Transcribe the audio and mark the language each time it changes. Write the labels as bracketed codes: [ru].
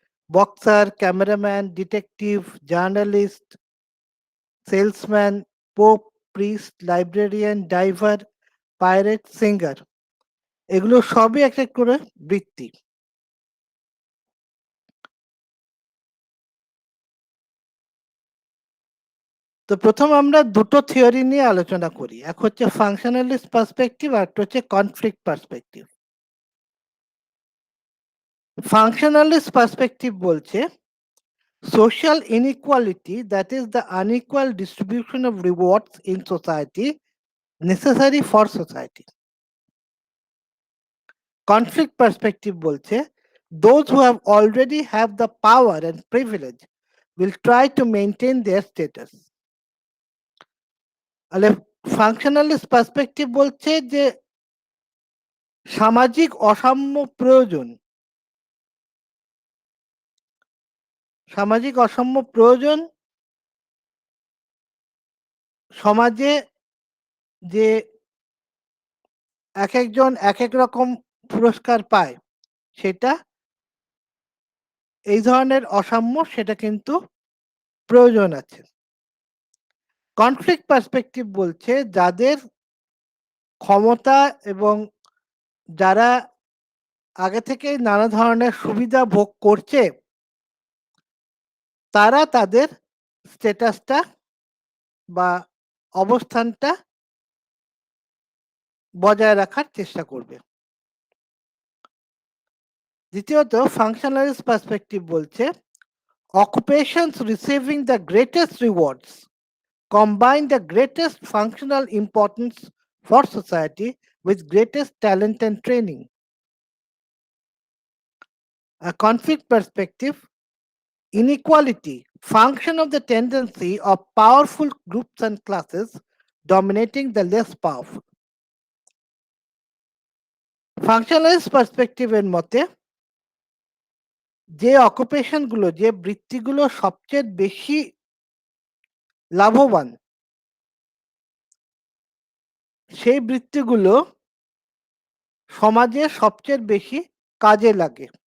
[bn] Boxer, cameraman, detective, journalist, salesman, pope, priest, librarian, driver, pirate, singer, এগুলো সবই এক এক করে বৃত্তি। তো প্রথম আমরা দুটো থিওরি নিয়ে আলোচনা করি, এক হচ্ছে ফাংশনালিস্ট পার্সপেক্টিভ আর একটা হচ্ছে কনফ্লিক্ট পার্সপেক্টিভ। ফাংশনালিস্ট পার্সপেক্টিভ বলছে [en] social inequality, that is the unequal distribution of rewards in society necessary for society. Conflict perspective [bn] বলছে [en] those who have already have the power and privilege will try to maintain their status. [bn] তাহলে ফাংশনালিস্ট perspective বলছে যে সামাজিক অসাম্য প্রয়োজন, সামাজিক অসাম্য প্রয়োজন, সমাজে যে এক একজন এক এক রকম পুরস্কার পায়, সেটা এই ধরনের অসাম্য, সেটা কিন্তু প্রয়োজন আছে। কনফ্লিক্ট পার্সপেক্টিভ বলছে যাদের ক্ষমতা এবং যারা আগে থেকেই নানা ধরনের সুবিধা ভোগ করছে, তারা তাদের স্ট্যাটাসটা বা অবস্থানটা বজায় রাখার চেষ্টা করবে। দ্বিতীয়ত ফাংশনালিস্ট পার্সপেক্টিভ বলছে [en] occupations receiving the greatest rewards combine the greatest functional importance for society with greatest talent and training. A conflict perspective, inequality, function of the tendency of powerful groups and classes dominating the less powerful. [bn] Functionalist perspective এর মতে যে occupation গুলো, যে বৃত্তিগুলো সবচেয়ে বেশি লাভবান, সেই বৃত্তিগুলো সমাজে সবচেয়ে বেশি কাজে লাগে,